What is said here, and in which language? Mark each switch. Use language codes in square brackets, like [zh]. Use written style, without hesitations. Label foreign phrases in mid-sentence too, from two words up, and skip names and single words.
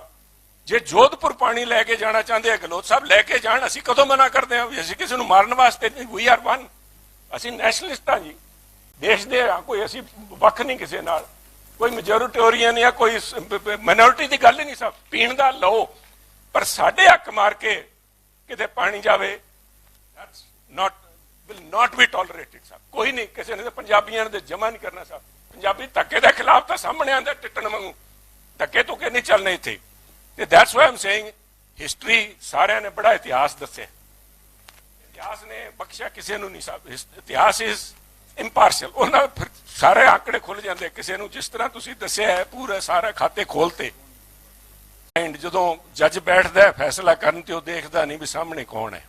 [pa] ਜੇ ਜੋਧਪੁਰ ਪਾਣੀ ਲੈ ਕੇ ਜਾਣਾ ਚਾਹੁੰਦੇ ਆ ਗਹਿਲੋਤ ਸਾਹਿਬ ਲੈ ਕੇ ਜਾਣ, ਅਸੀਂ ਕਦੋਂ ਮਨਾ ਕਰਦੇ ਹਾਂ ਵੀ ਅਸੀਂ ਕਿਸੇ ਨੂੰ ਮਾਰਨ ਵਾਸਤੇ ਨਹੀਂ। [en] we are one, [pa] ਅਸੀਂ ਨੈਸ਼ਨਲਿਸਟ ਹਾਂ ਜੀ, ਦੇਸ਼ ਦੇ ਹਾਂ, ਕੋਈ ਅਸੀਂ ਵੱਖ ਨਹੀਂ ਕਿਸੇ ਨਾਲ, ਕੋਈ ਮੈਜੋਰਿਟੋਰੀਅਨ ਜਾਂ ਕੋਈ ਮਾਈਨੋਰਿਟੀ ਦੀ ਗੱਲ ਹੀ ਨਹੀਂ ਸਾਹਿਬ। ਪੀਣ ਦਾ ਲਓ, ਪਰ ਸਾਡੇ ਹੱਕ ਮਾਰ ਕੇ ਕਿਤੇ ਪਾਣੀ ਜਾਵੇ [en] will not be tolerated [pa] ਸਾਹਿਬ। ਕੋਈ ਨਹੀਂ, ਕਿਸੇ ਨੇ ਪੰਜਾਬੀਆਂ ਨੇ ਜਮਾ ਨਹੀਂ ਕਰਨਾ ਸਾਹਿਬ। ਪੰਜਾਬੀ ਧੱਕੇ ਦੇ ਖਿਲਾਫ ਤਾਂ ਸਾਹਮਣੇ ਆਂਦਾ ਟਿੱਟਣ ਵਾਂਗੂ, ਧੱਕੇ ਤੋਂ ਕਿ ਨਹੀਂ ਚੱਲਣੇ ਇੱਥੇ। ਤੇ [en] that's why I'm saying [pa] ਹਿਸਟਰੀ ਸਾਰਿਆਂ ਨੇ ਬੜਾ ਇਤਿਹਾਸ ਦੱਸਿਆ, ਇਤਿਹਾਸ ਨੇ ਬਖਸ਼ਿਆ ਕਿਸੇ ਨੂੰ ਨਹੀਂ ਸਾਹਿਬ। ਇਤਿਹਾਸ [en] is impartial, [pa] ਉਹਨਾਂ ਫਿਰ ਸਾਰੇ ਆંકੜੇ ਖੁੱਲ ਜਾਂਦੇ। ਕਿਸੇ ਨੂੰ ਜਿਸ ਤਰ੍ਹਾਂ ਤੁਸੀਂ ਦੱਸਿਆ ਹੈ ਪੂਰੇ ਸਾਰੇ ਖਾਤੇ ਖੋਲਤੇ। ਐਂਡ ਜਦੋਂ ਜੱਜ ਬੈਠਦਾ ਫੈਸਲਾ ਕਰਨ ਤੇ ਉਹ ਦੇਖਦਾ ਨਹੀਂ ਵੀ ਸਾਹਮਣੇ ਕੌਣ ਹੈ।